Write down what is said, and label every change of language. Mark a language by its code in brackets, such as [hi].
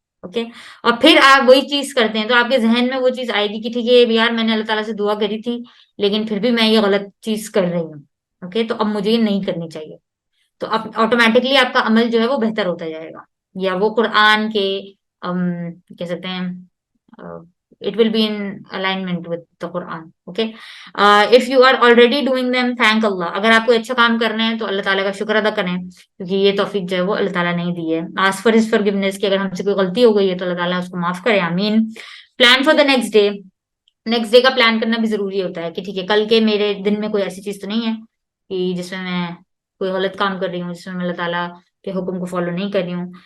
[ur] Okay, اور پھر آپ وہی چیز کرتے ہیں تو آپ کے ذہن میں وہ چیز آئے گی کہ ٹھیک ہے یار میں نے اللہ تعالیٰ سے دعا کری تھی لیکن پھر بھی میں یہ غلط چیز کر رہی ہوں. اوکے, تو اب مجھے یہ نہیں کرنی چاہیے. تو اب آٹومیٹکلی آپ کا عمل جو ہے وہ بہتر ہوتا جائے گا, یا وہ قرآن کے کہہ سکتے ہیں [en] it will be in alignment with the Quran. Okay, if you are already doing them, thank Allah. [ur] اگر آپ کو اچھا کام کرنا ہے تو اللہ تعالیٰ کا شکر ادا کریں, کیونکہ یہ توفیق جو ہے وہ اللہ تعالیٰ نے دی ہے. [en] ask for his forgiveness, [ur] کہ اگر ہم سے کوئی غلطی ہو گئی ہے تو اللہ تعالیٰ اس کو معاف کرے. آمین. [en] Plan for the next day. [ur] Next day کا پلان کرنا بھی ضروری ہوتا ہے کہ ٹھیک ہے کل کے میرے دن میں کوئی ایسی چیز تو نہیں ہے کہ جس میں کوئی غلط کام کر رہی ہوں, جس میں اللہ تعالیٰ کے حکم کو فالو نہیں کر رہی ہوں.